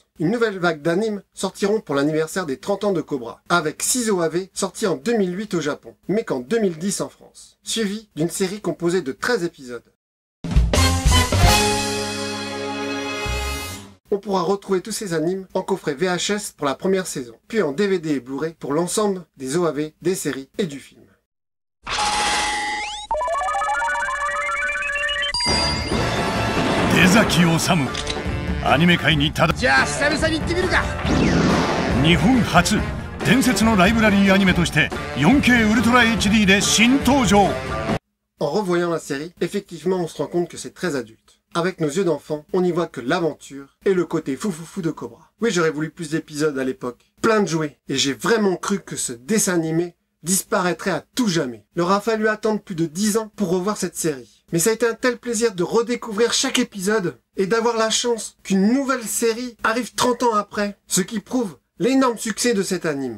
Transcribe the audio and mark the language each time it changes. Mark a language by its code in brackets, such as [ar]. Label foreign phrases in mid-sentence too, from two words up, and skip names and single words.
[fr] Une nouvelle vague d'animes sortiront pour l'anniversaire des 30 ans de Cobra, avec 6 OAV sortis en 2008 au Japon, mais qu'en 2010 en France, suivi d'une série composée de 13 épisodes. On pourra retrouver tous ces animes en coffret VHS pour la première saison, puis en DVD et Blu-ray pour l'ensemble des OAV, des séries et du film. [ja] 江崎治アニメ界にじゃあ久々に行ってみるか。日本初伝説のライブラリーアニメとして 4K ウルトラ HD で新登場。 [fr] En revoyant la série, effectivement on se rend compte que c'est très adulte. Avec nos yeux d'enfant, on n'y voit que l'aventure et le côté fou de Cobra. Oui, j'aurais voulu plus d'épisodes à l'époque, plein de jouets, et j'ai vraiment cru que ce dessin animé disparaîtrait à tout jamais. Il aura fallu attendre plus de 10 ans pour revoir cette série. Mais ça a été un tel plaisir de redécouvrir chaque épisode et d'avoir la chance qu'une nouvelle série arrive 30 ans après, ce qui prouve l'énorme succès de cet anime.